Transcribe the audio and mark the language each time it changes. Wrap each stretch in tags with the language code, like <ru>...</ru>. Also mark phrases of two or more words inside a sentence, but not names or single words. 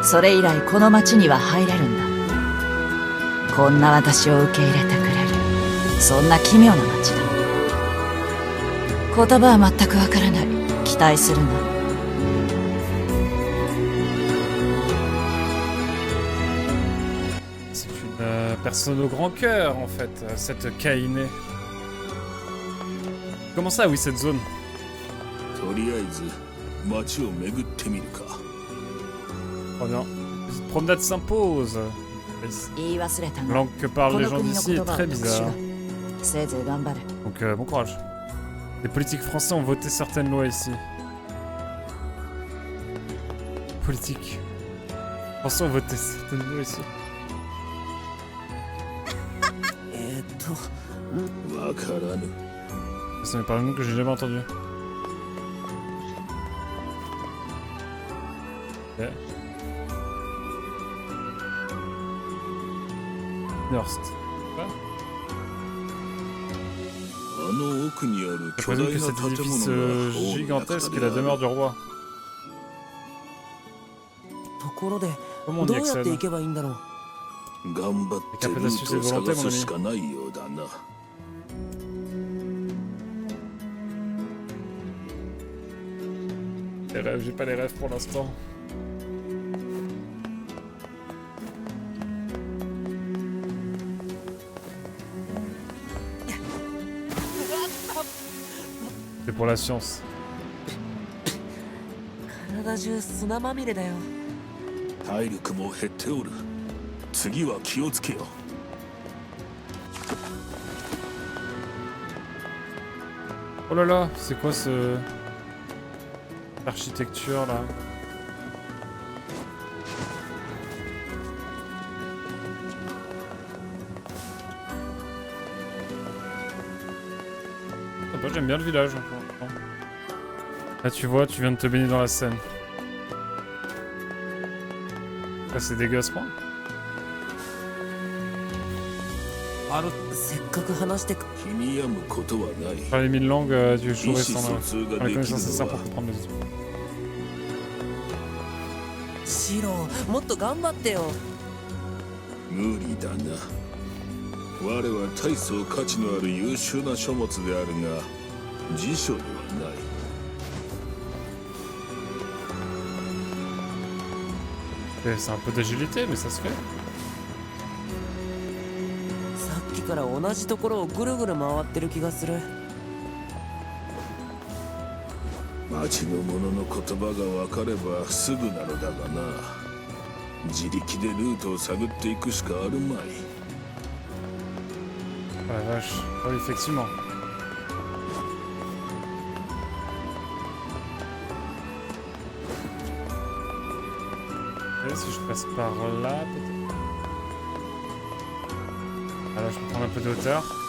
<ja>それ以来この町には入れるんだ。こんな私を受け入れてくれる、そんな奇妙な町だ。言葉は全くわからない。期待するな。</ja> <fr>C'est une personne au grand cœur en fait, cette Kaine. Comment ça, oui, cette zone?</fr> <ja>とりあえず街を巡ってみるか。</ja> <fr>Très bien. Petite promenade s'impose.</fr> <ja>言い忘れた</ja> <fr>La</fr> <ja>が、</ja> <fr>langue que parlent</fr> <ja>こ</ja> <fr>les</fr> <ja>の</ja> <fr>gens</fr> <ja>国の</ja> <fr>d'ici</fr> <ja>言</ja> <fr>est</fr> <ja>葉は</ja> <fr>très</fr> <ja>特殊</ja> <fr>bizarre.</fr> <ja>だ。せいぜい頑張れ。</ja> <fr>Donc bon courage. Les politiques français ont voté certaines lois ici. Politique. Français ont voté certaines lois ici.</fr> <ja>わからぬ。</ja> <fr>Ça me parle de nom que j'ai jamais entendu. Ok. Nurst.</fr> <ja>あの奥にある</ja> <fr>Je</fr> <ja>巨</ja> <fr>présume</fr> <ja>大</ja> <fr>que</fr> <ja>な</ja> <fr>cet</fr> <ja>建</ja> <fr>édifice</fr> <ja>物が王の</ja> <fr>gigantesque</fr> <ja>中</ja> <fr>est</fr> <ja>で</ja> <fr>la</fr> <ja>ある。</ja> <fr>demeure du roi.</fr> <ja>ところで、</ja> <fr>Comment on</fr> <ja>ど</ja> <fr>y</fr> <ja>うやって</ja> <fr>accède?</fr> <ja>行けばいいんだろう？頑張ってルートを探すしかないようだな。</ja> <fr>Les rêves, j'ai pas les rêves pour l'instant. C'est pour la science.</fr> <ja>体中砂まみれだよ。体力も減っておる。次は気をつけよ。</ja> <fr>Oh là là, c'est quoi ce... architecture là? Sympa, j'aime bien le village. Franchement. Là tu vois, tu viens de te baigner dans la Seine. Ah, c'est dégueu à ce point.</fr> <ja>せっかく話してく。気に病むことはない。</ja> <fr>Par les mille langues, tu es chaud</fr> <ja>意思</ja> <fr>sans</fr> <ja>疎通が</ja> <fr>la</fr> <ja>でき</ja> <fr>connaissance</fr> <ja>る</ja> <fr>nécessaire</fr> <ja>の</ja> <fr>pour</fr> <ja>は</ja> <fr>comprendre les autres.</fr> <ja>シロ、もっと頑張ってよ。無理だな。我は大層価値のある優秀な書物であるが、辞書ではない。</ja> <fr>C'est un peu d'agilité, mais ça se fait.</fr> <ja>さっきから同じところをぐるぐる回ってる気がする。町の者の言葉が分かればすぐなのだがな。自力でルートを探っていくしかあるまい。</ja> <fr>Oh la vache. Oh, effectivement. Ok, si je passe par là, peut-être. Alors, je peux prendre un peu de hauteur.</fr>